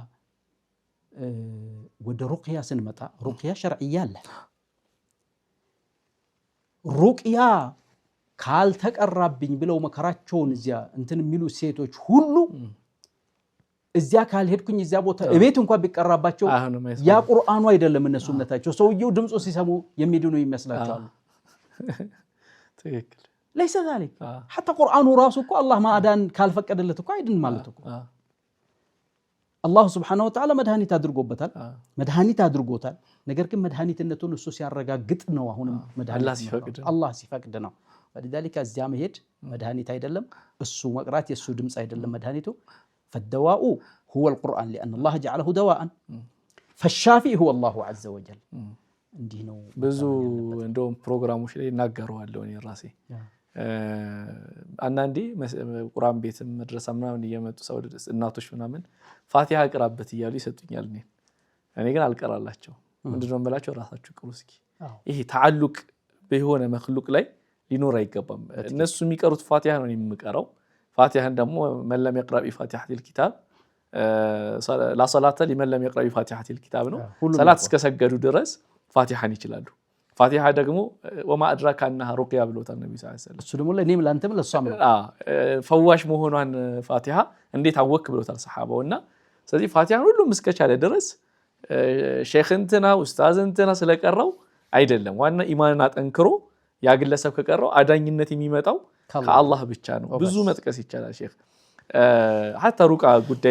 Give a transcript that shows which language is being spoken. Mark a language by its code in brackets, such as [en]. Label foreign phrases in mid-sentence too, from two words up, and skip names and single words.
[am] ወደ ሩቅያ ስንመጣ [ar] رقية شرعية [am] አለ። ሩቅያ ካልተቀራብኝ ብለው መከራቸውን እዚያ እንትን የሚሉ ሴቶች ሁሉ እዚያ ካልሄድኩኝ እዚያ ቦታ እቤት እንኳን ቢቀራባቸው ያ ቁርአኑ አይደለም እነሱ እምነታቸው። ሰውየው ድምፁ ሲሰሙ የሚድኑ ይመስላቸዋል። ትክክል [ar] ليس ذلك حتى [am] ቁርአኑ ራሱ እኮ አላህ ማዳን ካልፈቀደለት እኮ አይድን ማለት እኮ አላህ [ar] سبحانه وتعالى [am] መድኃኒት አድርጎታል። ነገር ግን መድኃኒትነቱን እሱ ሲያረጋግጥ ነው። አሁንም መድኃኒት አላህ ሲፈቅድ ነው። فلذلك እዚያ መሄድ መድኃኒት አይደለም፣ እሱ መቅራት የሱ ድምጽ አይደለም መድኃኒቱ። [ar] فالدواء هو القرآن لأن الله جعله دواء فالشافي هو الله عز وجل። [am] እንዲህ ነው ብዙ እንደውም ፕሮግራሞች ላይ እናገረዋለሁ እኔ ራሴ። አንዳንዴ ቁርአን ቤትም መድረሳ ምናምን እየመጡ ሰው እናቶች ምናምን ፋቲሃ ቅራበት እያሉ ይሰጡኛል። እኔ ግን አልቀራላቸው። ምንድነው የምላቸው? ራሳችሁ ቅሩ እስኪ። ይሄ ተዓልቅ በሆነ መክሉቅ ላይ ሊኖር አይገባም። እነሱ የሚቀሩት ፋቲሃ ነው የምቀራው። ፋቲሃን ደግሞ መለም [ar] يقرأ بفاتحة الكتاب لا صلاة لمن لم يقرأ بفاتحة الكتاب [am] ነው። ሰላት እስከሰገዱ ድረስ ፋቲሃን ይችላሉ። ፋቲሃ ደግሞ ወማ አድራካ انها ሩቅያ ብሎታል ነብዩ [ar] صلى الله عليه وسلم። [am] እሱ ደግሞ ለኔም ላንተም ለሷም ነው ፈዋሽ መሆኗን ፋቲሃ እንዴት አወክ ብሎታል ሰሃባውና። ስለዚህ ፋቲሃን ሁሉም እስከቻለ ድረስ ሼኽ እንትና ኡስታዝ እንትና ስለቀረው አይደለም። ዋና ኢማንን አጠንክሮ ያ ግለሰብ ከቀረው አዳኝነት የሚመጣው ከአላህ ብቻ ነው። ብዙ መጥቀስ ይቻላል ሼኽ። ሐታ ሩቃ ጉዳይ